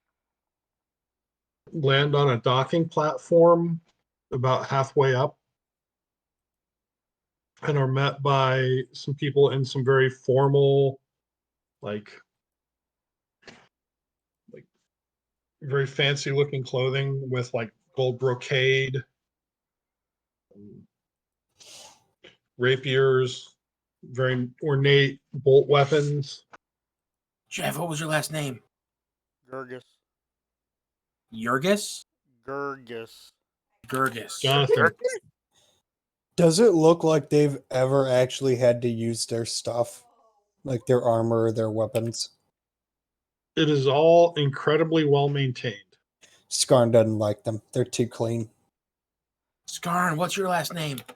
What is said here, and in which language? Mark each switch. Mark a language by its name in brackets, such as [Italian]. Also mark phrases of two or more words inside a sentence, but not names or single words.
[English] Land on a docking platform about halfway up and are met by some people in some very formal, like very fancy looking clothing with like gold brocade, rapiers, very ornate bolt weapons. Jeff, what was your last name? Gurgis. Jurgis? Gurgis. Gurgis. Jonathan, Does it look like they've ever actually had to use their stuff? Like their armor or their weapons? it is all incredibly well maintained. Skarn doesn't like them. They're too clean. Skarn, what's your last name?